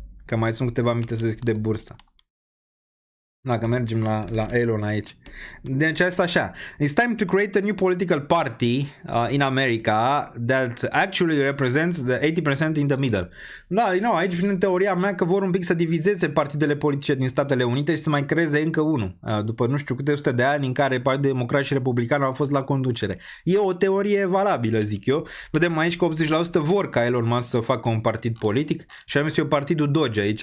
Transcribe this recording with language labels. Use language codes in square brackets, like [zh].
[ro] Că mai sunt câteva minute să deschide bursa. Dacă mergem la Elon aici. Deci asta așa. [en] It's time to create a new political party in America that actually represents the 80% in the middle. [ro] Da, aici vine teoria mea că vor un pic să divizeze partidele politice din Statele Unite și să mai creeze încă unul. După nu știu câte sute de ani în care Partidul Democrat și Republican au fost la conducere. E o teorie valabilă, zic eu. Vedem aici că 80% vor ca Elon Musk să facă un partid politic și am zis eu partidul Doge aici.